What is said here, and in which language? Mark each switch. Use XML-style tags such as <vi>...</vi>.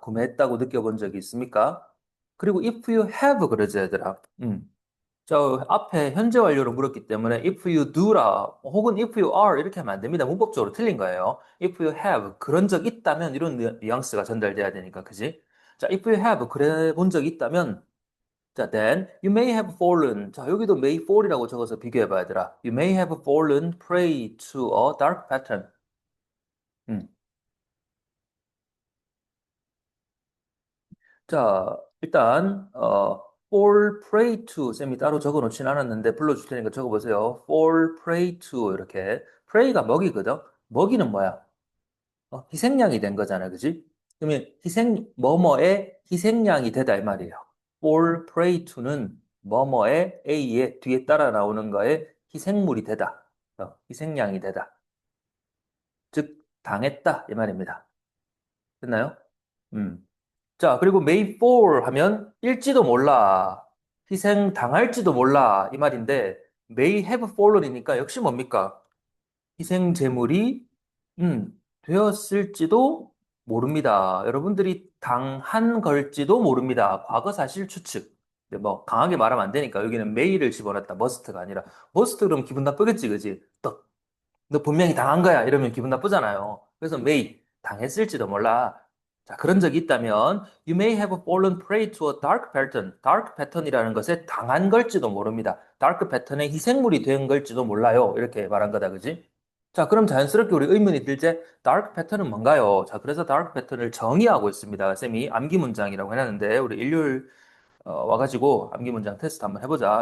<ko>구매했다고 느껴본 적이 있습니까? 그리고 if you have 그러지 얘들아. 저 앞에 현재 완료로 물었기 때문에 if you do 라 혹은 if you are 이렇게 하면 안 됩니다. 문법적으로 틀린 거예요. if you have 그런 적 있다면 이런 뉘앙스가 전달돼야 되니까 그지?</ko> <en>자, if you have 그래 본 적 있다면 자, then you may have fallen.</en> <ko>자, 여기도 may fall이라고 적어서 비교해 봐야 되라.</ko> <en>You may have fallen prey to a dark pattern. 음.</en> <ko>자, 일단 fall prey to 쌤이 따로 적어 놓진 않았는데 불러줄 테니까 적어 보세요. fall prey to 이렇게 prey가 먹이거든. 먹이는 뭐야? 희생양이 된 거잖아, 그지? 그러면 뭐뭐의 희생양이 되다 이 말이에요. fall prey to는 뭐뭐의 A의 뒤에 따라 나오는 거에 희생물이 되다. 희생양이 되다. 즉 당했다 이 말입니다. 됐나요? 음. 자, 그리고 May fall 하면 일지도 몰라. 희생 당할지도 몰라. 이 말인데, May have fallen이니까 역시 뭡니까? 희생 제물이, 되었을지도 모릅니다. 여러분들이 당한 걸지도 모릅니다. 과거 사실 추측. 근데 뭐, 강하게 말하면 안 되니까 여기는 may를 집어넣었다. must가 아니라. must 그러면 기분 나쁘겠지, 그지? 너 분명히 당한 거야. 이러면 기분 나쁘잖아요. 그래서 may, 당했을지도 몰라.</ko> <en>자, 그런 적이 있다면, you may have fallen prey to a dark pattern.</en> <ko>dark pattern이라는 것에 당한 걸지도 모릅니다. dark pattern의 희생물이 된 걸지도 몰라요. 이렇게 말한 거다, 그지? 자, 그럼 자연스럽게 우리 의문이 들제, dark pattern은 뭔가요? 자, 그래서 dark pattern을 정의하고 있습니다. 쌤이 암기 문장이라고 해놨는데, 우리 일요일 와가지고 암기 문장 테스트 한번 해보자.</ko>